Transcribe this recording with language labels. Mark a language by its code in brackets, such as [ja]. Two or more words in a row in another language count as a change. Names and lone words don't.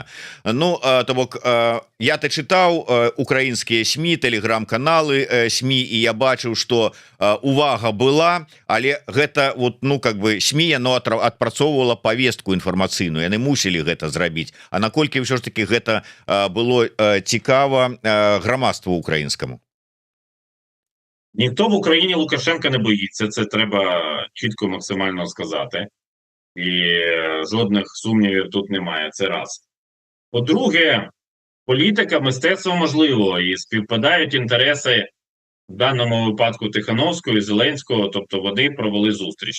[be] Ну, то бок, я-то чытаў украінскія СМІ, тэлеграм-каналы СМІ, і я бачыў, што увага была, але гэта вот, [ru] как бы [be] СМІ, яно адпрацоўвала павестку інфармацыйную, яны мусілі гэта зрабіць. А наколькі ўсё ж таки гэта было цікава грамадству украінскаму? [uk] Ніхто в Україні Лукашенка не боїться, це треба чітко максимально сказати. І жодних сумнівів тут немає, це раз. По-друге, політика, мистецтво можливо, і співпадають інтереси в даному випадку Тихановського і Зеленського, тобто вони провели зустріч.